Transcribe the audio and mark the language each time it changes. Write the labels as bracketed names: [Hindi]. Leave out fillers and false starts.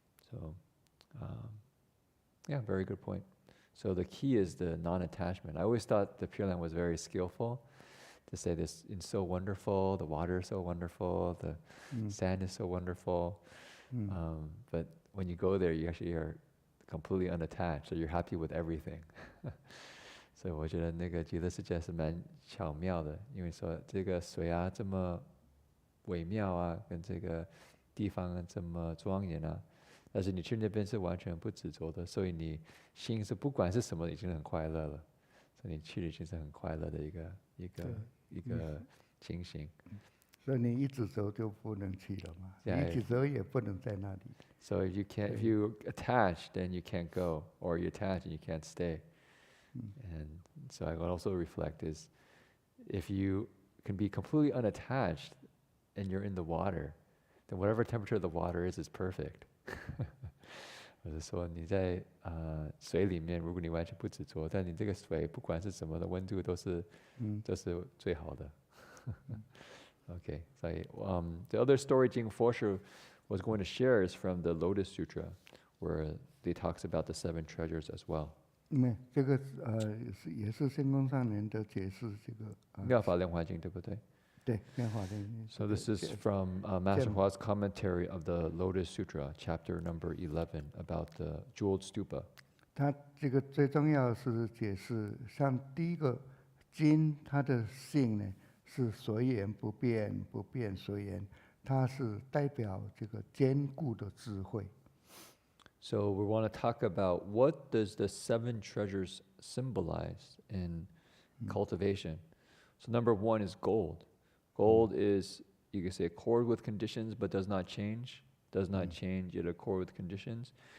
[English] So, very good point. So the key is the non-attachment. I always thought the Pure Land was very skillful to say this is so wonderful, the water is so wonderful, the sand is so wonderful. But when you go there, you actually are completely unattached, so you're happy with everything. [Chinese] 所以我觉得那个极乐世界是蛮巧妙的，因为说这个水啊这么微妙啊，跟这个地方这么庄严啊，但是你去那边是完全不执着的，所以你心是不管是什么已经很快乐了，所以你去已经是很快乐的一个情形。所以你一执着就不能去了嘛，你一执着也不能在那里。 [English] So if you attach, then you can't go, or you attach and you can't stay. And so I would also reflect is, if you can be completely unattached and you're in the water, then whatever temperature the water is perfect. [Chinese] 我是说你在水里面，如果你完全不执着，但你这个水不管是什么的温度都是最好的。 [English] Okay, so the other story Jing Forsher was going to share is from the Lotus Sutra, where he talks about the 7 treasures as well. [Chinese] 这个也是仙公上人的解释，这个妙法莲华经，对不对？对，妙法莲。 [English] So this is from Master Hua's commentary of the Lotus Sutra, chapter number 11, about the jeweled stupa. [Chinese] 他这个最重要是解释，像第一个经，它的性呢是随缘不变，不变随缘，它是代表这个坚固的智慧。 [English] So we want to talk about what does the 7 treasures symbolize in cultivation. So number 1 is gold. Gold is, you can say, accord with conditions but does not change. Does not change, it accord with conditions.